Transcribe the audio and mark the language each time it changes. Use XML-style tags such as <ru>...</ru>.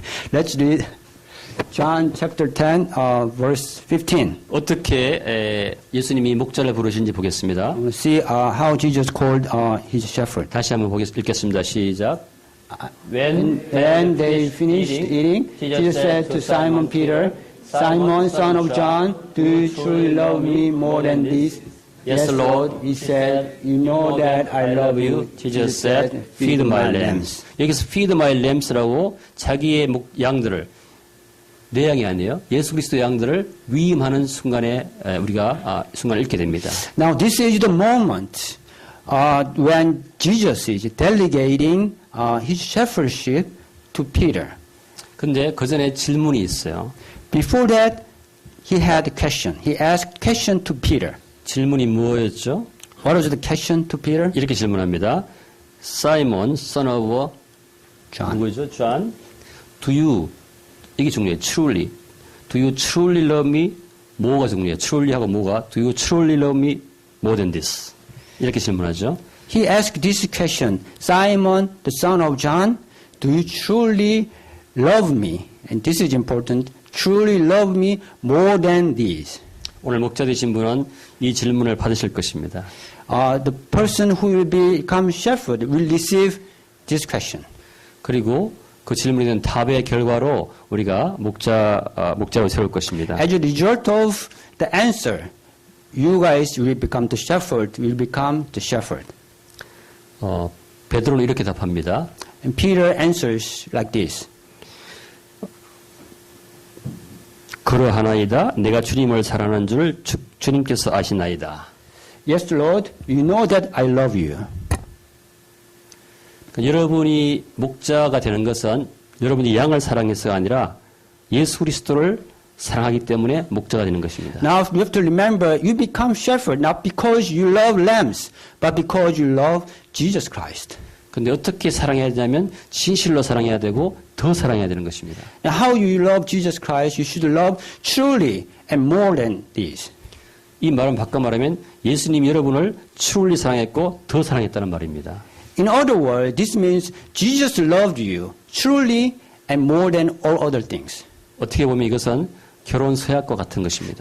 <en>Let's read John chapter 10, verse 15.</en> <ko>어떻게 예수님이 목자를 부르신지 보겠습니다.</ko> <en>We'll see how Jesus called his shepherd.</en> <ko>다시 한번 읽겠습니다. 시작.</ko> <en>When they finished eating, Jesus said to Simon Peter, Simon, son of John, do you truly love me more than this? Yes, Lord. He said, you know that I love you. Jesus said, feed my lambs.</en> <ko>여기서</ko> <en>feed my lambs</en> <ko>라고 자기의 양들을, 내 양이 아니에요. 예수 그리스도의 양들을 위임하는 순간에 우리가 순간을 읽게 됩니다.</ko> <en>Now this is the moment when Jesus is delegating his shepherdship to Peter.</en> <ko>근데 그 전에 질문이 있어요.</ko> <en>Before that, he had a question. He asked question to Peter.</en> <ko>질문이 뭐였죠?</ko> <en>What was the question to Peter?</en> <ko>이렇게 질문합니다.</ko> <en>Simon, son of John.</en> <ko>누구죠? John.</ko> <en>Do you,</en> <ko>이게 중요해요.</ko> <en>Truly. Do you truly love me?</en> <ko>뭐가 중요해요?</ko> <en>Truly</en> <ko>하고 뭐가?</ko> <en>Do you truly love me more than this?</en> <ko>이렇게 질문하죠.</ko> <en>He asked this question, Simon, the son of John, do you truly love me? And this is important. Truly love me more than these.</en> <ko>오늘 목자 되신 분은 이 질문을 받으실 것입니다.</ko> <en>The person who will become shepherd will receive this question.</en> <ko>그리고 그 질문에 대한 답의 결과로 우리가 목자로 세울 것입니다.</ko> <en>As a result of the answer, you guys will become the shepherd, will become the shepherd.</en> <ko>베드로는 이렇게 답합니다.</ko> <en>And Peter answers like this.</en> <ko>그러하나이다. 내가 주님을 사랑하는 줄 주님께서 아시나이다.</ko> <en>Yes, Lord, you know that I love you.</en> <ko>그러니까 여러분이 목자가 되는 것은 여러분이 양을 사랑해서가 아니라 예수 그리스도를 사랑하기 때문에 목자가 되는 것입니다.</ko> <en>Now you have to remember, you become shepherd not because you love lambs, but because you love Jesus Christ.</en> <ko>근데 어떻게 사랑해야 되냐면 진실로 사랑해야 되고 더 사랑해야 되는 것입니다.</ko> <en>Now how you love Jesus Christ, you should love truly and more than this.</en> <ko>이 말은 바꿔 말하면 예수님이 여러분을 truly 사랑했고 더 사랑했다는 말입니다.</ko> <en>In other words, this means Jesus loved you truly and more than all other things.</en> <ko>어떻게 보면 이것은 결혼 서약과 같은 것입니다.</ko>